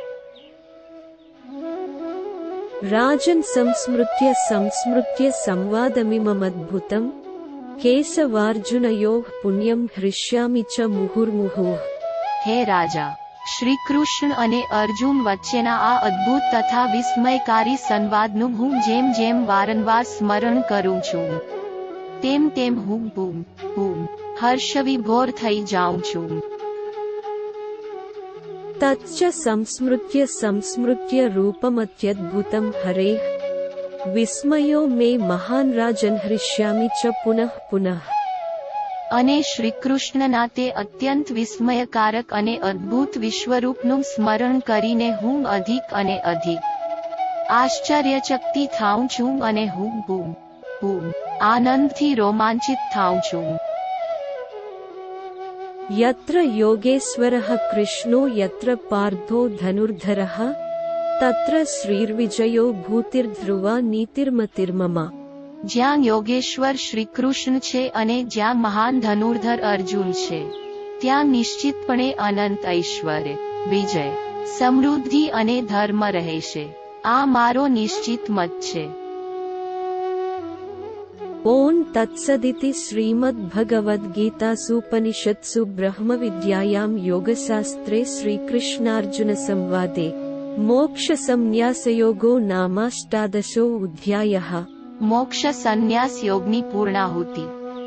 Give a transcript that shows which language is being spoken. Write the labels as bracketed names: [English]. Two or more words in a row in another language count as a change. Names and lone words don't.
[Sanskrit] राजन् संस्मृत्य संवादमिममद्भुतं केशवार्जुनयोः पुण्यं हृष्यामि च मुहुर्मुहुः। [Gujarati] હે રાજા, શ્રીકૃષ્ણ અને અર્જુન વચ્ચેના આ અદ્ભુત તથા વિસ્મયકારી સંવાદનું હું જેમ જેમ વારંવાર સ્મરણ કરું છું તેમ તેમ હું બૂમ બૂમ હર્ષવિભોર થઈ જાઉં છું. [Sanskrit] तच्च संस्मृत्य रूपमत्यद्भुतं हरेः विस्मयो मे महान् राजन् हृष्यामि च पुनः पुनः। [Gujarati] અને શ્રીકૃષ્ણના તે અત્યંત વિસ્મયકારક અને અદ્ભુત વિશ્વરૂપનું સ્મરણ કરીને હું અધિક અને અધિક આશ્ચર્યચકિત થાઉં છું અને હું બૂમ બૂમ આનંદથી રોમાંચિત થાઉં છું. [Sanskrit] यत्र योगेश्वरः कृष्णो यत्र पार्थो धनुर्धरः तत्र श्रीर्विजयो भूतिर्ध्रुवा नीतिर्मतिर्मम। [Gujarati] જ્યાં યોગેશ્વર શ્રીકૃષ્ણ છે અને જ્યાં મહાન ધનુર્ધર અર્જુન છે ત્યાં નિશ્ચિતપણે અનંત ઐશ્વર્ય, વિજય, સમૃદ્ધિ અને ધર્મ રહેશે. આ મારો નિશ્ચિત મત છે. [Sanskrit] ओम तत्सदिति श्रीमद्भगवद्गीतासूपनिषत्सु ब्रह्मविद्यायां योगशास्त्रे श्रीकृष्णार्जुन संवादे मोक्षसंन्यासयोगो नामाष्टादशो अध्यायः। [Gujarati] મોક્ષ સંન્યાસ યોગની પૂર્ણાહુતિ.